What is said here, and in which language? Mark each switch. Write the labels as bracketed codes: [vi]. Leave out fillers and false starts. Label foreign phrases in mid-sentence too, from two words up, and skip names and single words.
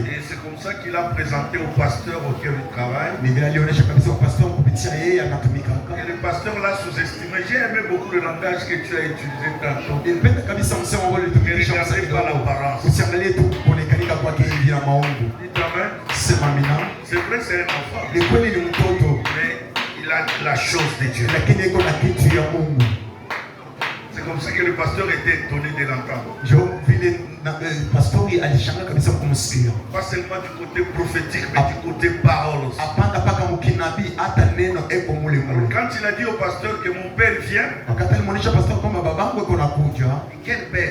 [fr] Et c'est comme ça qu'il a présenté au pasteur auquel il travaille. [sw] Ni vile alionyesha kabisa kwa pastor kupitia yeye anatumika. [fr] Et le pasteur l'a sous-estimé. J'ai aimé beaucoup le langage que tu as utilisé tantôt. [sw] Nilipenda kabisa msemo ambao ulitumikisha [fr] Ne regardez pas l'apparence. [sw] usiangalie tu kuonekanika kwake hivi na maungu. [fr] Dites amen. [sw] Sema mina. [fr] C'est vrai, c'est un enfant. [sw] Ni kweli ni mtoto [fr] Mais il a la chose de Dieu. [sw] lakini iko na kitu ya Mungu. [fr] C'est comme ça que le pasteur était étonné de l'entendre. Pas seulement du côté prophétique, mais du côté parole aussi. Quand il a dit au pasteur que mon père vient, quel père?